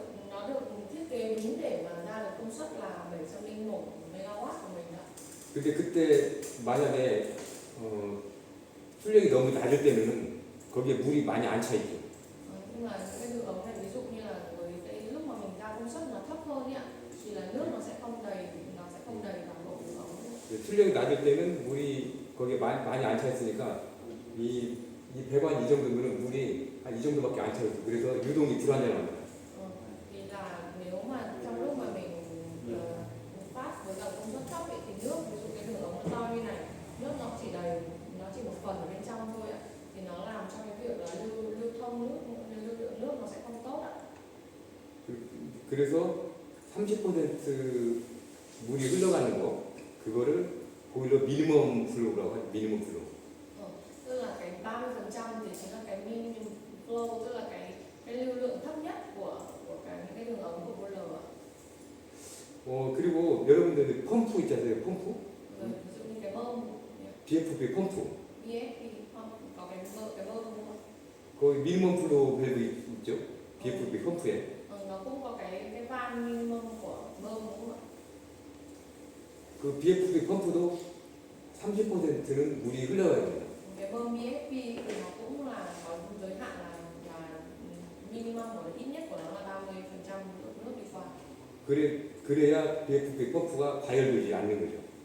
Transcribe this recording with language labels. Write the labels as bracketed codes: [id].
[vi] Nó được thiết kế đúng để mà ra được công suất là 701 MW của mình ạ. [ko] 근데 그때 만약에 출력이 너무 낮을 때는 거기에 물이 많이 안 차 있죠. [vi] Nhưng mà những cái đường ống này ví dụ như là với cái lúc mà mình ra công suất nó thấp hơn ạ thì là nước nó sẽ không đầy toàn bộ đường ống. [ko] 출력이 낮을 때는 물이 거기에 많이 안 차 있으니까 이 배관 이 정도면 물이 한 이 정도밖에 안 차 있어요. 그래서 유동이 불안정합니다. [vi] Thì là nếu mà trong lúc mà mình phát với cả công suất thấp ấy, thì nước ví dụ cái đường ống nó to như này, nước nó chỉ đầy, nó chỉ một phần ở bên trong thôi ạ, thì nó làm cho cái việc là lưu thông lưu lượng nước nó sẽ không tốt ạ. [ko] 그래서 30% 물이 흘러가는 거 그거를 보일러 미니멈 플로우라고 하죠. 미니멈 플로우. [vi] Tức là cái 30% thì chính là cái minimum flow, tức là cái lưu lượng thấp nhất của những cái đường ống của boiler ạ. [ko] 그리고 여러분들 펌프 있잖아요. 펌프? [vi] Rồi ví dụ như cái bơm [ko] BFP 펌프. [vi] BFP có cái bơm đúng không? [ko] 거기 미니멈 플로우 밸브 있죠? BFP 펌프에. [vi] Nó cũng có cái van minimum của bơm đúng không ạ? [ko] 그 BFP 펌프도 30%는 물이 흘러가야 됩니다. [vi] Cái bơm BFP thì nó cũng là có giới hạn là minimum của nó, ít nhất của nó là 30% lượng nước đi qua. [ko] 그래야 BFP 펌프가 과열되지 않는 거죠.